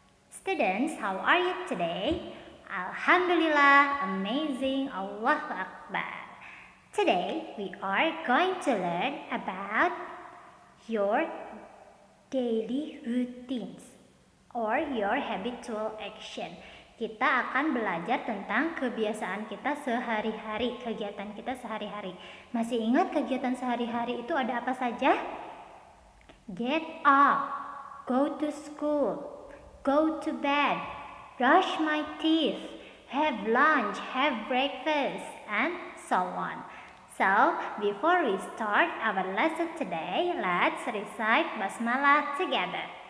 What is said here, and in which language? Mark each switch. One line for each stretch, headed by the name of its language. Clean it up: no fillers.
English: Students, how are you today? Alhamdulillah, amazing, Allahu Akbar. Today we are going to learn about your daily routines or your habitual action.
Indonesian: Kita akan belajar tentang kebiasaan kita sehari-hari, kegiatan kita sehari-hari. Masih ingat kegiatan sehari-hari itu ada apa saja?
English: Get up, go to school, go to bed, brush my teeth, have lunch, have breakfast, and so on. So, before we start our lesson today, let's recite Basmalah together.